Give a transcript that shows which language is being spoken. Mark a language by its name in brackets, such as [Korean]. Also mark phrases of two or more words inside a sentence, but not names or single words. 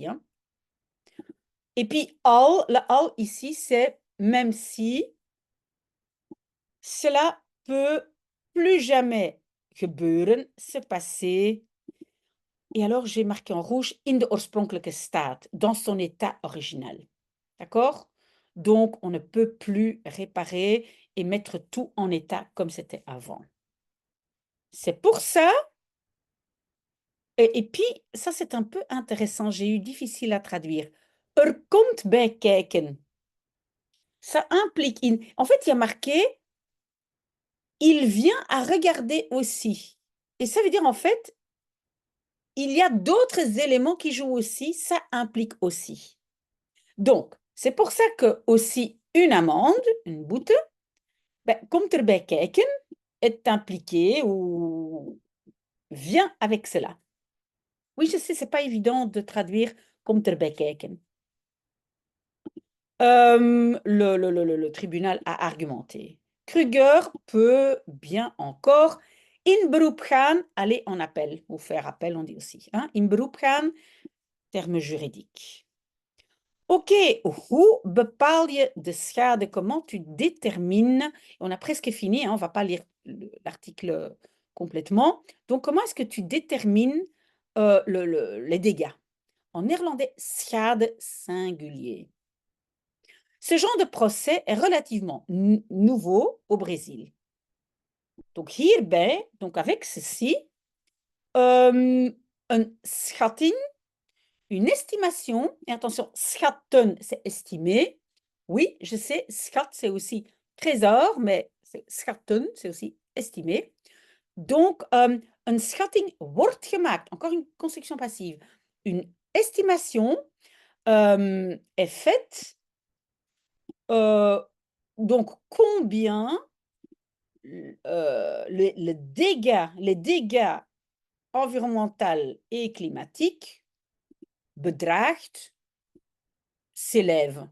[French] Hein. Et puis, al, le al ici, c'est même si cela peut plus jamais gebeuren, se passer. Et alors, j'ai marqué en rouge, [Dutch] in de oorspronkelijke staat, [French] dans son état original. D'accord? Donc, on ne peut plus réparer et mettre tout en état comme c'était avant. C'est pour ça, et puis, ça c'est un peu intéressant, j'ai eu difficile à traduire. [Dutch] Komt bij kijken. [French] Ça implique, en fait, il y a marqué, il vient à regarder aussi. Et ça veut dire, en fait, il y a d'autres éléments qui jouent aussi, ça implique aussi. Donc, c'est pour ça que aussi une amende, une boete, ben, [Dutch] komt erbij kijken, [French] est impliqué ou vient avec cela. Oui, je sais, c'est pas évident de traduire [Dutch] komt erbij kijken. [French] Le tribunal a argumenté. Kruger peut bien encore [Dutch] in beroep gaan, [French] aller en appel, ou faire appel, on dit aussi. Hein? [Dutch] In beroep gaan, [French] terme juridique. [Dutch] Ok, hoe bepaal je de schade? [French] Comment tu détermines? On a presque fini, hein, on ne va pas lire l'article complètement. Donc, comment est-ce que tu détermines les dégâts? En néerlandais, schade singulier. Ce genre de procès est relativement nouveau au Brésil. Donc hierbij, donc avec ceci, une schatting, une estimation, et attention, schatten, c'est estimer. Oui, je sais, schat, c'est aussi trésor, mais schatten, c'est aussi estimer. Donc, [Dutch] een schatting wordt gemaakt, [French] encore une construction passive. Une estimation est faite. Donc, combien les dégâts environnementaux et climatiques bedraagt s'élève.